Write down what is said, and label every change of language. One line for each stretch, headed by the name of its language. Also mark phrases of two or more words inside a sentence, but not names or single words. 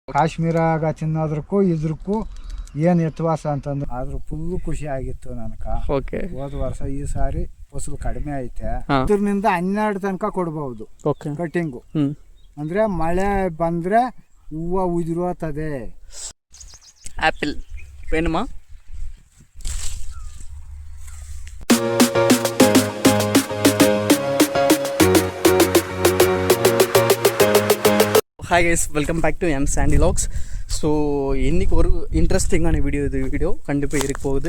Kannada: ಕಾಶ್ಮೀರಾಗ ತಿನ್ನೋದಕ್ಕೂ ಇದ್ರಕ್ಕೂ ಏನು ವ್ಯತ್ಯಾಸ ಅಂತಂದ್ರೆ ಆದ್ರೂ ಫುಲ್ಲು ಖುಷಿ ಆಗಿತ್ತು ನನಗೆ. ಓಕೆ. ಹೋದ ವರ್ಷ ಈ ಸಾರಿ ಫಸಲು ಕಡಿಮೆ ಐತೆ. ಇದರಿಂದ 12 ತನಕ ಕೊಡ್ಬಹುದು ಕಟ್ಟಿಂಗು. ಅಂದ್ರೆ ಮಳೆ ಬಂದ್ರೆ ಹೂವು ಉದುರೋತದೆ. ಆಪಲ್ ಬೇಣಮ್ಮ.
English: Hi guys, welcome back to M Sandy Vlogs.
Tamil: ஸோ இன்றைக்கி ஒரு இன்ட்ரெஸ்டிங்கான வீடியோ கண்டிப்பாக இருக்க போகுது.